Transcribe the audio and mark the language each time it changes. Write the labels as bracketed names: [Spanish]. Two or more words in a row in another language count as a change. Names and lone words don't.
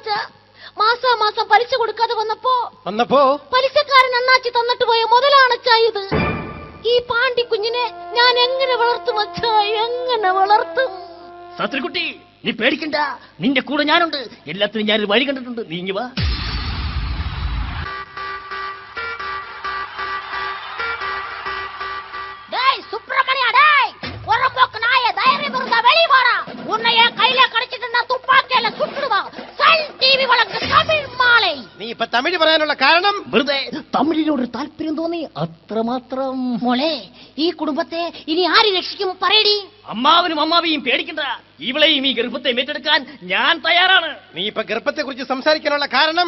[Malayalam] മാസാമാസം പലിശ കൊടുക്കാതെ വന്നപ്പോ പലിശക്കാരൻ അണ്ണാച്ചി തന്നിട്ട് പോയ മുതലാണച്ചാ ഇത്. ഈ പാണ്ടി കുഞ്ഞിനെ ഞാൻ എങ്ങനെ വളർത്തും അച്ഛാ, എങ്ങനെ വളർത്തും? സാത്രിക്കുട്ടി, നീ പേടിക്കണ്ട, നിന്റെ കൂടെ ഞാനുണ്ട്. എല്ലാത്തിനും ഞാനൊരു വഴി കണ്ടിട്ടുണ്ട്. നീങ്ങി വാ. [Tamil] சுப்பிரமணியா, டேய், ஒரம்போக்கு நாய, தைரியம் இருந்தா வெளிய வாடா. உன்னைய கையில கடிச்சிட்டு துப்பாக்கியில சுட்டுடுவா. சன் டிவி வழக்கு தமிழ் മാலை. [Malayalam] നീ ഇപ്പൊ തമിഴ് പറയാനുള്ള കാരണം? വെറുതെ തമിഴിനോട് താല്പര്യം തോന്നി, അത്രമാത്രം. മോളെ, ഈ കുടുംബത്തെ ഇനി ആര് രക്ഷിക്കും പറയടി? അമ്മാവനും അമ്മാവിയും പേടിക്കണ്ട, ഇവളെയും ഈ ഗർഭത്തെ ഏറ്റെടുക്കാൻ ഞാൻ തയ്യാറാണ്. നീ ഇപ്പൊ ഗർഭത്തെ കുറിച്ച് സംസാരിക്കാനുള്ള കാരണം?